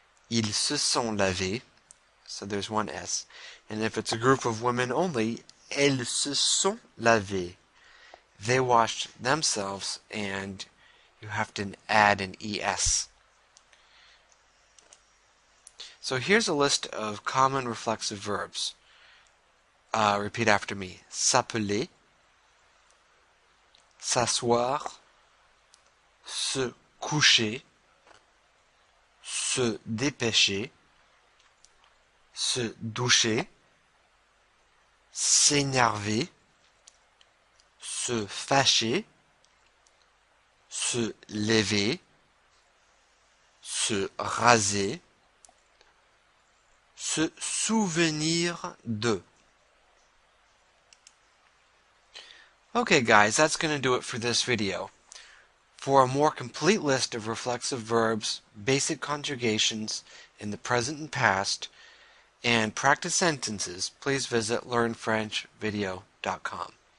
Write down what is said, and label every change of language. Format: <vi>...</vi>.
<fr>Ils se sont lavés.</fr> <en>So there's one S. And if it's a group of women only,</en> <fr>elles se sont lavées.</fr> <en>They washed themselves, and you have to add an ES. So here's a list of common reflexive verbs. Repeat after me.</en> <fr>S'appeler, s'asseoir, se coucher, se dépêcher, se doucher, s'énerver, se fâcher, se lever, se raser, se souvenir de.</fr> <en>Okay guys, that's going to do it for this video. For a more complete list of reflexive verbs, basic conjugations in the present and past, and practice sentences, please visit learnfrenchvideo.com.</en>